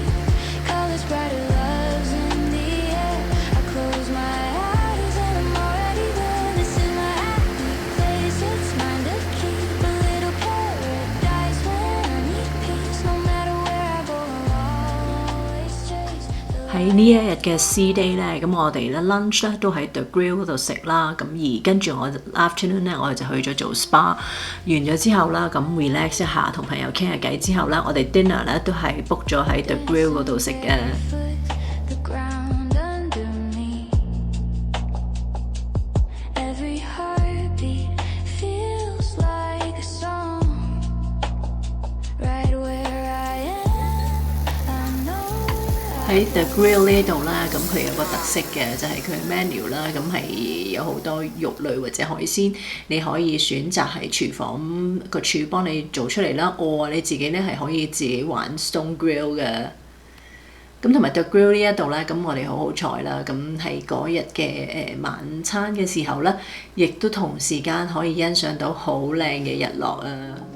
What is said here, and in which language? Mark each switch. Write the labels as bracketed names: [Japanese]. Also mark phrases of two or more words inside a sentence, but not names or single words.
[English] Colors brighter, love's in the air. I close my eyes and I'm already there. This is my happy place, it's mine to keep. A little paradise when I need peace. No matter where I go, I'll always chase. [Cantonese] 喺呢一日嘅 [English] sea day [Cantonese] 咧，咁我哋咧 lunch 咧都喺 The Grill 嗰度食啦，咁而跟住我 afternoon 咧，我哋就去咗做 spa， 完咗之後啦，咁 relax 一下，同朋友傾下偈之後咧，我哋 dinner 咧都係 book 咗喺 The Grill 嗰度食嘅。 [English] The ground under me. Every heartbeat feels like a song. Right where I am, I know. [Cantonese] 喺 The Grill 呢度啦，咁佢有個特色嘅就係佢 menu 啦，咁係有好多肉類或者海鮮，你可以選擇喺廚房個廚幫你做出嚟啦，你自己咧係可以自己玩 Stone Grill 嘅。咁同埋 The Grill 呢一度咧，咁我哋好彩啦，咁喺嗰日嘅晚餐嘅時候咧，亦都同時間可以欣賞到好靚嘅日落啊！